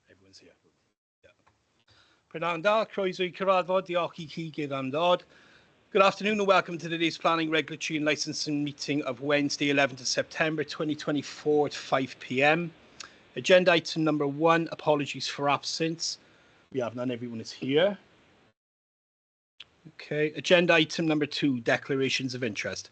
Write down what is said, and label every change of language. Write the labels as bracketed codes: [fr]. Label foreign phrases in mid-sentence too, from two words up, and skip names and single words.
[en] everyone's here. Yeah. [cy] Prynawn da, croeso I cyfarfod, diolch I chi gyd am ddod. [en] Good afternoon and welcome to today's Planning, Regulatory and Licensing meeting of Wednesday, 11th of September 2024 at 5 p.m. Agenda item number 1, apologies for absence. We have none, everyone is here. Okay, agenda item number 2, declarations of interest.